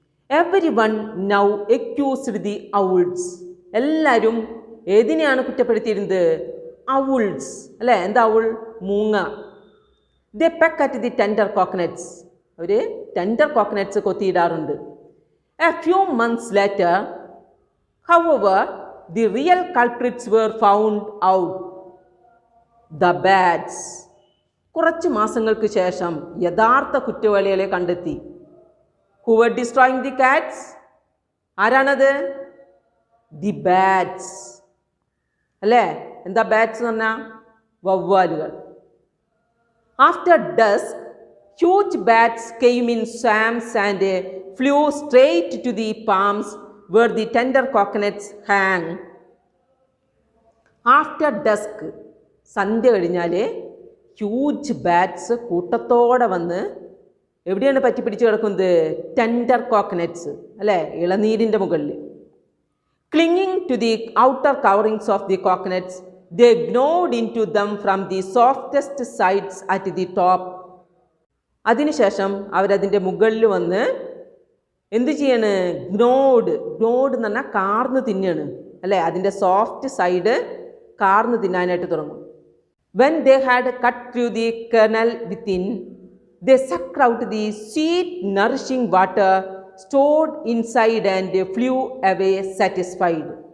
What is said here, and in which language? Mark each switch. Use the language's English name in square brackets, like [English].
[English] Everyone now accused the owls. [Malayalam] എല്ലാവരും ഏതിനെയാണ് കുറ്റപ്പെടുത്തിയിരുന്നത്? [English] Owls. [Malayalam] അല്ലേ, എന്താ ഔൾ? മൂങ്ങ. [English] They പെക്ക് at the tender coconuts. [Malayalam] Our tender coconuts കൊത്തിയിടാറുണ്ട്. [English] A few months later, however, the real culprits were found out. The bats. [Malayalam] കുറച്ച് മാസങ്ങൾക്ക് ശേഷം യഥാർത്ഥ കുറ്റവാളികളെ കണ്ടെത്തി. [English] Who were destroying the cats? [Malayalam] ആരാണത്? [English] The bats. [Malayalam] അല്ലേ, എന്താ ബാറ്റ്സ് എന്ന് പറഞ്ഞാൽ? വവ്വാലുകൾ. [English] After dusk, huge bats came in swarms and flew straight to the palms where the tender coconuts hang. After dusk, [Malayalam] സന്ധ്യ കഴിഞ്ഞാൽ ഹ്യൂജ് ബാറ്റ്സ് കൂട്ടത്തോടെ വന്ന് എവിടെയാണ് പറ്റി പിടിച്ച് കിടക്കുന്നത്? ടെൻഡർ കോക്കനട്ട്സ്, അല്ലേ, ഇളനീരിൻ്റെ മുകളിൽ. [English] Clinging to the outer coverings of the coconuts, they gnawed into them from the softest sides at the top. [Malayalam] അതിനുശേഷം അവരതിൻ്റെ മുകളിൽ വന്ന് എന്ത് ചെയ്യാണ്? ഗ്നോഡ്. ഗ്നോഡ് എന്ന് പറഞ്ഞാൽ കാർന്ന് തിന്നാണ്, അല്ലേ, അതിൻ്റെ സോഫ്റ്റ് സൈഡ് കാർന്ന് തിന്നാനായിട്ട് തുടങ്ങും. [English] When they had cut through the kernel within, they sucked out the sweet nourishing water stored inside and flew away satisfied.